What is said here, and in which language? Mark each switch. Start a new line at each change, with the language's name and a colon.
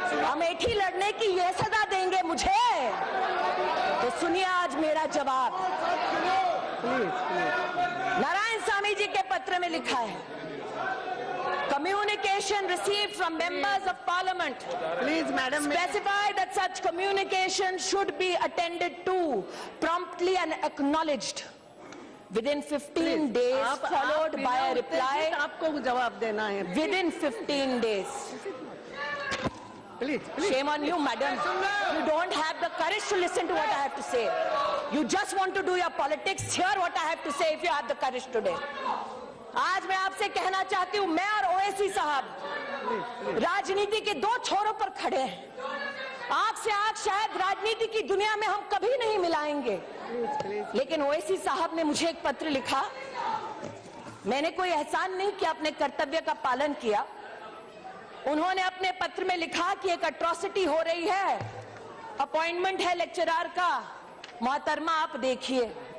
Hindi: अमेठी लड़ने की ये सजा देंगे मुझे? तो सुनिए आज मेरा जवाब। नारायण स्वामी जी के पत्र में लिखा है,
English: communication received from members of parliament please madam, specify that such communication should be attended to promptly and acknowledged within 15 days, followed by a reply
Hindi: आपको जवाब देना है।
English: within 15 days. Please Shame on you, madam. You don't have the courage to listen to what I have to say. You just want to do your politics. Hear what I have to say if you have the courage today.
Hindi: आज मैं आपसे कहना चाहती हूं, मैं और ओवैसी साहब राजनीति के दो छोरों पर खड़े हैं। आंख से आंख शायद राजनीति की दुनिया में हम कभी नहीं मिलाएंगे, लेकिन ओवैसी साहब ने मुझे एक पत्र लिखा। मैंने कोई एहसान नहीं किया, अपने कर्तव्य का पालन किया। उन्होंने अपने पत्र में लिखा कि एक अट्रॉसिटी हो रही है, अपॉइंटमेंट है लेक्चरर का, मोहतरमा आप देखिए।